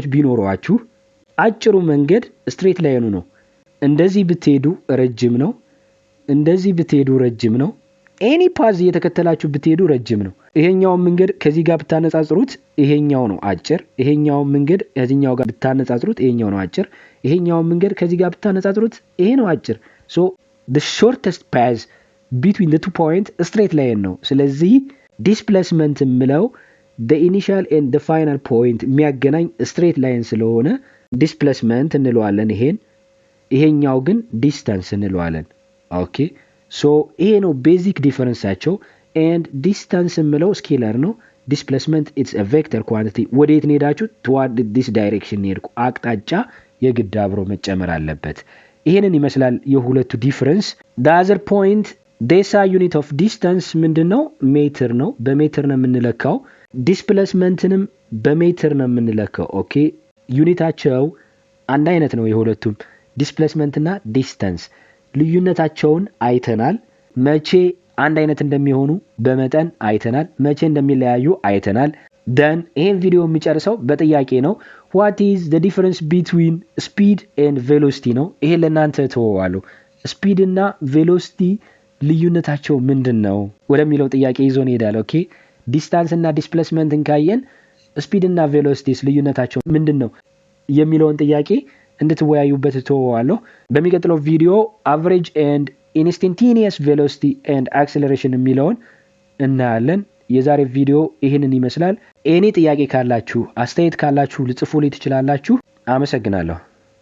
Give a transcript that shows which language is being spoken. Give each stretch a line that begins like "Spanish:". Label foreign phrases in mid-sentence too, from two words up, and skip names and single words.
Amharic: ቢኖሯችሁ አጭሩ መንገድ ስትሬት ላይኑ ነው። እንደዚህ ብትሄዱ ረጅም ነው፣ እንደዚህ ብትሄዱ ረጅም ነው።
English: any path
Amharic: እየተከተላችሁ ብትሄዱ ረጅም ነው። ይሄኛው መንገድ ከዚህ ጋር ብታነጻጽሩት ይሄኛው ነው አጭር። ይሄኛው መንገድ ከዚህኛው ጋር ብታነጻጽሩት ይሄኛው ነው አጭር። ይሄኛው መንገድ ከዚህ ጋር ብታነጻጽሩት ይሄ ነው አጭር።
English: so the shortest path between the two point straight line
Amharic: ነው። ስለዚህ ዲስፕሌስመንት ምለው
English: the initial and the final point
Amharic: የሚያገናኝ
English: straight line
Amharic: ስለሆነ ዲስፕሌስመንት እንለዋለን። ይሄኛው ግን ዲስታንስ እንለዋለን።
English: okay so
Amharic: ይሄ ነው ቤዚክ ዲፈረንሳቸው።
English: and distance
Amharic: ምለው ስኬለር ነው።
English: displacement it's a vector quantity።
Amharic: ወዴት ሄዳችሁ
English: toward this direction
Amharic: ሄድኩ። አቅጣጫ የግድ አብሮ መጨመር አለበት። ይሄንን ይመስላል የሁለቱ ዲፈረንስ።
English: the other point
Amharic: desa
English: unit of distance
Amharic: ምንድነው? ሜትር ነው። በሜትር ነው የምንለካው። ዲስፕሌስመንትንም በሜትር ነው የምንለካው። ኦኬ ዩኒታቸው አንድ አይነት ነው የሁለቱም ዲስፕሌስመንት እና ዲስታንስ። ልዩነታቸውን አይተናል። መቼ አንድ አይነት እንደሚሆኑ በመጠን አይተናል። መቼ እንደሚለያዩ አይተናል። then ይሄን ቪዲዮ የሚጨርሰው በጥያቄ ነው።
English: what is the difference between speed and velocity
Amharic: ነው። ይሄ ለእናንተ ተወዋለሁ። speed እና velocity ልዩነታቸው ምንድነው ወደሚለው ጥያቄ ይዞን ይሄዳል። ኦኬ ዲስታንስ እና ዲስፕሌስመንትን ካየን speed እና velocityስ ልዩነታቸው ምንድነው የሚለውን ጥያቄ እንድትወያዩበት ተወዋለሁ። በሚቀጥለው ቪዲዮ
English: average and instantaneous velocity and acceleration
Amharic: የሚለውን እናያለን። የዛሬ ቪዲዮ ይሄንን ይመስላል። ኤኒ ጥያቄ ካላችሁ አስተያየት ካላችሁ ልጽፉልኝ ትችላላችሁ። አመሰግናለሁ።